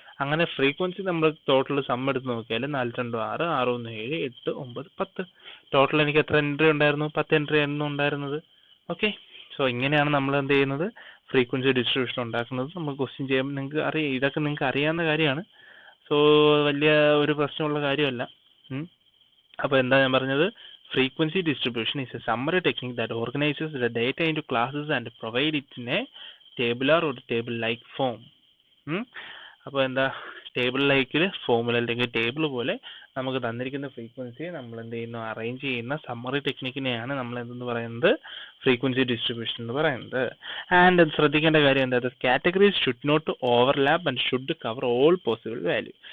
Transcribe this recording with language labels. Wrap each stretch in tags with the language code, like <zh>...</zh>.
<ml>അങ്ങനെ ഫ്രീക്വൻസി നമ്മൾ total some എടുത്ത് നോക്കിയാൽ 4 2 6, 6 1 7, 8 9 10. ടോട്ടൽ എനിക്ക് എത്ര എൻട്രി ഉണ്ടായിരുന്നു? 10 എൻട്രി ആയിരുന്നു ഉണ്ടായിരുന്നത്. ഓക്കെ, സോ ഇങ്ങനെയാണ് നമ്മൾ എന്ത് ചെയ്യുന്നത്? ഫ്രീക്വൻസി ഡിസ്ട്രിബ്യൂഷൻ ഉണ്ടാക്കുന്നത്. നമ്മൾ ക്വസ്റ്റ്യൻ ചെയ്യുമ്പോൾ നിങ്ങൾക്ക് അറിയാം, ഇതൊക്കെ നിങ്ങൾക്ക് അറിയാവുന്ന കാര്യമാണ്. സോ വലിയ ഒരു പ്രശ്നമുള്ള കാര്യമല്ല. അപ്പോൾ എന്താ ഞാൻ പറഞ്ഞത്?</ml> <en>Frequency distribution is a summary technique that organizes the data into classes and provide it in a tabular or table-like form.</en> <ml>അപ്പോൾ എന്താ, ടേബിൾ ലൈക്കിൽ ഫോമുല അല്ലെങ്കിൽ ടേബിൾ പോലെ നമുക്ക് തന്നിരിക്കുന്ന ഫ്രീക്വൻസിയെ നമ്മൾ എന്ത് ചെയ്യുന്നു? അറേഞ്ച് ചെയ്യുന്ന സമ്മറി ടെക്നിക്കിനെയാണ് നമ്മൾ എന്തെന്ന് പറയുന്നത്? ഫ്രീക്വൻസി ഡിസ്ട്രിബ്യൂഷൻ എന്ന് പറയുന്നത്.</ml> <en>and</en> <ml>ശ്രദ്ധിക്കേണ്ട കാര്യം എന്താ?</ml> <en>Categories should not overlap and should cover all possible value.</en>